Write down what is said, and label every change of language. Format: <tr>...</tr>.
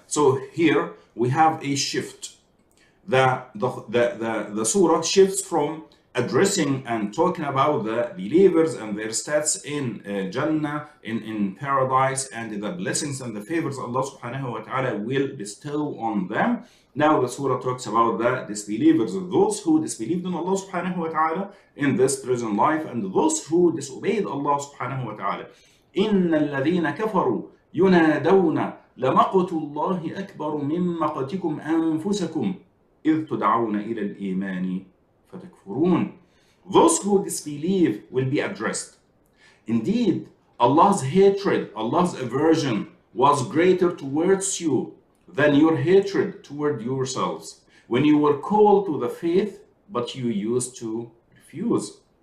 <en>So here we have a shift. The surah shifts from addressing and talking about the believers and their stats in Jannah, in paradise, and the blessings and the favors Allah subhanahu wa ta'ala will bestow on them. Now the surah talks about the disbelievers, those who disbelieved in Allah subhanahu wa ta'ala in this present life, and those who disobeyed Allah subhanahu wa ta'ala.</en> <ar>إِنَّ الَّذِينَ كَفَرُوا يُنَادَوْنَ لمقت الله أكبر من مقتكم أنفسكم إذ تدعون إلى الإيمان فتكفرون.</ar> <en>Those who disbelieve will be addressed. Indeed, Allah's hatred, Allah's aversion was greater towards you than your hatred toward yourselves when you were called to the faith, but you used to refuse.</en>